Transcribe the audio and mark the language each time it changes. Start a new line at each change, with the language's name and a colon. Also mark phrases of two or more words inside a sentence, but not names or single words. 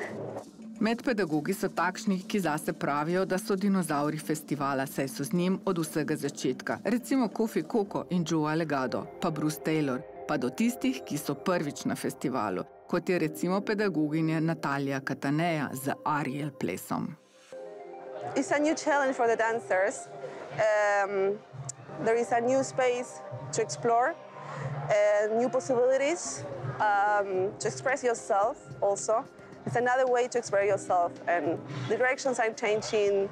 Slovenian: Med pedagogi so takšni, ki zase pravijo, da so dinozauri festivala, saj so z njim od vsega začetka. Recimo Kofi Koko in Joe Alegado, pa Bruce Taylor, pa do tistih, ki so prvič na festivalu, kot je recimo pedagoginja Natalija Kataneja z Ariel plesom.
English: It's a new challenge for the dancers. There is a new space to explore, new possibilities to express yourself also. It's another way to express yourself, and the directions are changing.